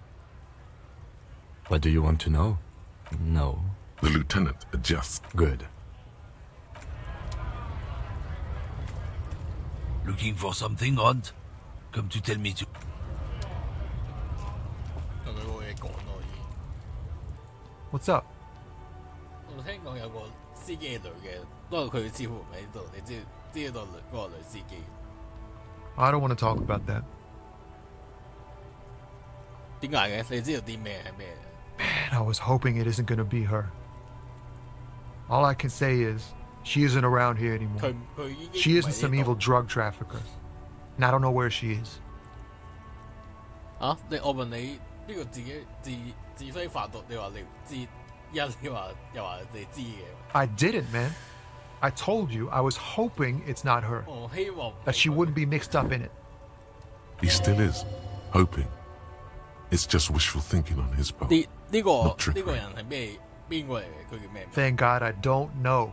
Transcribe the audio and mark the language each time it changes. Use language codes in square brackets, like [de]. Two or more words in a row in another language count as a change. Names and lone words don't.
[en] What do you want to know? No. The lieutenant adjusts. Good. Looking for something odd? Come to tell me to... What's up? [yue] 我聽講有個司機係女嘅，不過佢似乎唔喺度，你知道嗰個女司機。 [en] I don't want to talk about that. [yue] 點解嘅？你知道啲咩係咩？ [en] Man, I was hoping it isn't going to be her. All I can say is, she isn't around here anymore. She isn't some evil drug trafficker. And I don't know where she is. [yue] 我問你呢個自己揮發毒，你話你唔知，你話又話你知嘅。 [en] I didn't, man. I told you I was hoping it's not her. That she wouldn't be mixed up in it. He still is. Hoping. It's just wishful thinking on his part. Not trickery. Thank God I don't know.